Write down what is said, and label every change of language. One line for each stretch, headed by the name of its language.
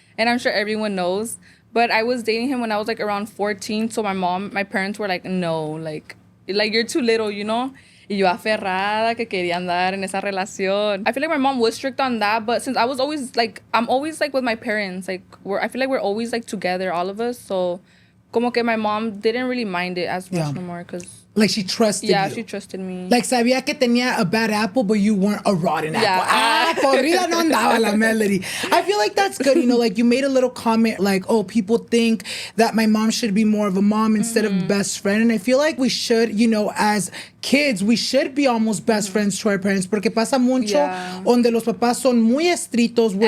English: And I'm sure everyone knows. But I was dating him when I was, like, around 14. So my parents were like, no, like you're too little, you know?
Spanish: Y yo aferrada que quería andar en esa relación.
English: I feel like my mom was strict on that, but since I was always, like, I'm always, like, with my parents. Like, I feel like we're always, like, together, all of us. So,
Spanish: como que
English: my mom didn't really mind it as much no more, because... Like, she trusted you. Yeah, she trusted me. Like,
Spanish: sabía que tenía
English: a bad apple, but you weren't a rotten apple.
Spanish: Podrida no andaba la melody.
English: I feel like that's good, you know, like, you made a little comment, like, oh, people think that my mom should be more of a mom instead of best friend. And I feel like we should, you know, as kids, we should be almost best friends to our parents.
Spanish: Porque pasa mucho donde los papás son muy estrictos, where